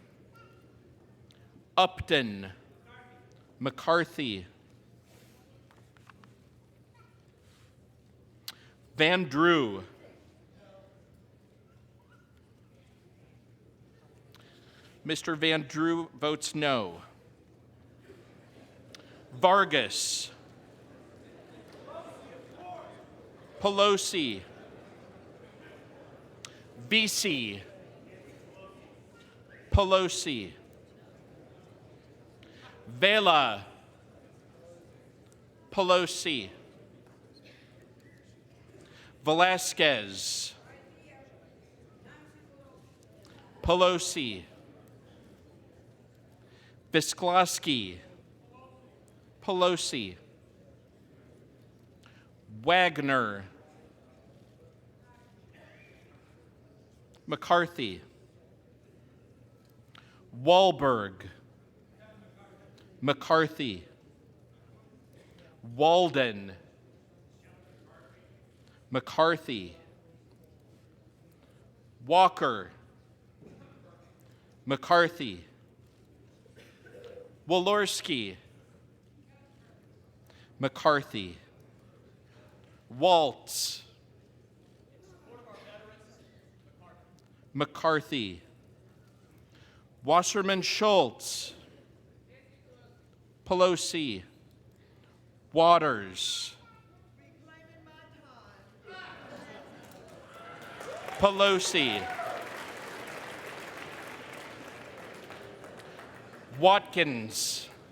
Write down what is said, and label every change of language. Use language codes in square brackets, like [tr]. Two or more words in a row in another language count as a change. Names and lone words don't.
[en] Upton. McCarthy. Van Drew. Mr. Van Drew votes no. Vargas. Pelosi. Vesey. Pelosi. Vela. Pelosi. Velasquez. Pelosi. Visklosky. Pelosi. Wagner. McCarthy. Wahlberg. McCarthy. Walden. McCarthy. Walker. McCarthy. Walorski. McCarthy. Waltz. McCarthy. Wasserman-Schultz. Pelosi. Waters. Pelosi. Watkins.